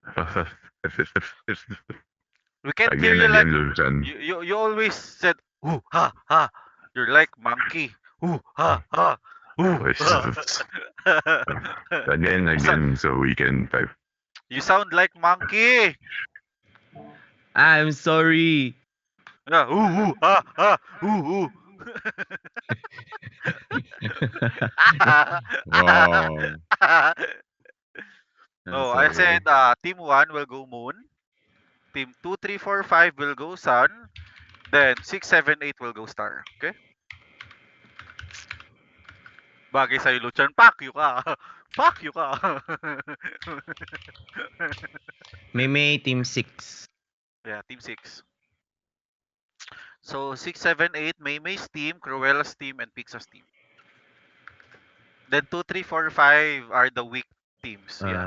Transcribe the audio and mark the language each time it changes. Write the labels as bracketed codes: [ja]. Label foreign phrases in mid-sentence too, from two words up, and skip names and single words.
[en] We can't hear Again, you like Lucian. you always said ooh ha ha. You're like monkey. Ooh ha ha. Ooh ha. you sound Again, so we can type. you sound like monkey. I'm sorry. Yeah, ooh ha ha. Ooh ooh. Wow. I'm No, I said sorry. team 1 will go moon, team 2, 3, 4, 5 will go sun, then 6, 7, 8 will go star. [tl] Okay? Bagay sa'yo, Luchan. [en] Fuck you ka. Fuck you ka. Meme Team 6. Yeah, team 6. So 6, 7, 8, Maymay's team, Cruella's team, and Pixa's team. Then 2, 3, 4, 5 are the weak teams. Yeah.